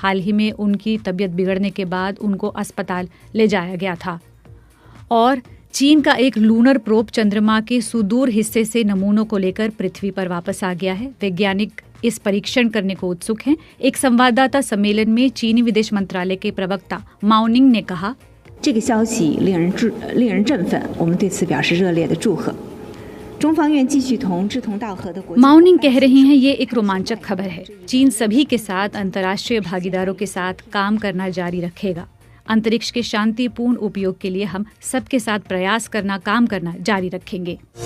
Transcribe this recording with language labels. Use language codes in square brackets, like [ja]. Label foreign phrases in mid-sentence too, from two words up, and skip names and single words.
[hi] हाल ही में उनकी तबीयत बिगड़ने के बाद उनको अस्पताल ले जाया गया था। और चीन का एक [en] lunar probe [hi] चंद्रमा के सुदूर हिस्से से नमूनों को लेकर पृथ्वी पर वापस आ गया है। वैज्ञानिक इस परीक्षण करने को उत्सुक हैं। एक संवाददाता सम्मेलन में चीनी विदेश मंत्रालय के प्रवक्ता माओनिंग ने कहा, [zh] 这个消息令人振奋，我们对此表示热烈的祝贺。 [hi] माओनिंग कह रही हैं, ये एक रोमांचक खबर है। चीन सभी के साथ अंतर्राष्ट्रीय भागीदारों के साथ काम करना जारी रखेगा। अंतरिक्ष के शांतिपूर्ण उपयोग के लिए हम सबके साथ प्रयास करना, काम करना जारी रखेंगे।